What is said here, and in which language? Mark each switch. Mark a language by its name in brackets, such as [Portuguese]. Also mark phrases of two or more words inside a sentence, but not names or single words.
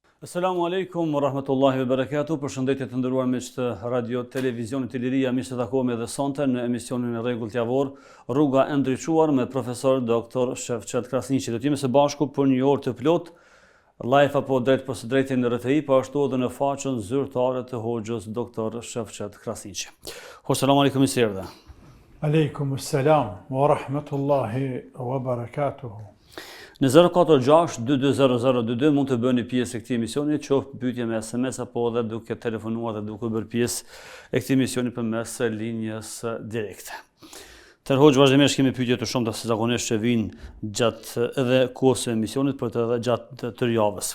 [Arabic] السلام عليكم, رحمة الله وبركاته, [Albanian] përshëndetje të nderuar miq të radio televizionit Iliria, mirë se takojmë edhe sonte në emisionin e Rregullt Javor, rruga e ndriçuar me profesor doktor Shefqet Krasniqi. Do të jemi së bashku për një orë të plot, live apo drejt për së drejti në RTI, po ashtu edhe në faqen zyrtare të hoxhës doktor Shefqet Krasniqi. [Arabic] السلام عليكم, [Albanian] mirë se erdha. [Arabic] عليكم السلام ورحمة الله وبركاته. [Albanian] Në 046-220022 mund të bëni pjesë e këtij emisioni, qoftë pyetje me SMS apo edhe duke telefonuar dhe duke bërë pjesë e këtij emisioni përmes linjës direkte. Hoxh, vazhdimisht kemi pyetje të shumta se zakonisht që vijnë gjatë edhe kohës së emisionit, por edhe gjatë tërë javës.